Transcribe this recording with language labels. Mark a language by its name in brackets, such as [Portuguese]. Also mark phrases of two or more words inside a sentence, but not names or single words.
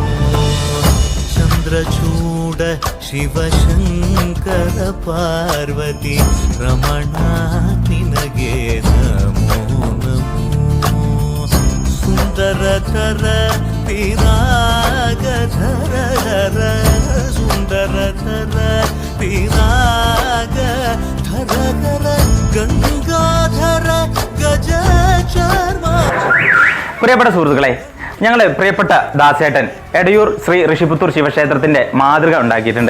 [Kannada] ಚಂದ್ರಚೂಡ ಶಿವಶಂಕರ ಪಾರ್ವತಿ ರಮಣ ನಿನಗೆ ನಮೋ ನಮೋ. ಸುಂದರತರ ಪಿರಾಗಧರ ಧರ ಸುಂದರತರ ಪಿರಾಗ ಧರ ಗಂಗಾಧರ ಗಜ ಚರ್ಮ. [Malayalam] പ്രിയപ്പെട്ട സുഹൃത്തുക്കളെ, ഞങ്ങൾ പ്രിയപ്പെട്ട ദാസേട്ടൻ എടയൂർ ശ്രീ ഋഷിപുത്തൂർ ശിവക്ഷേത്രത്തിന്റെ മാതൃക ഉണ്ടാക്കിയിട്ടുണ്ട്.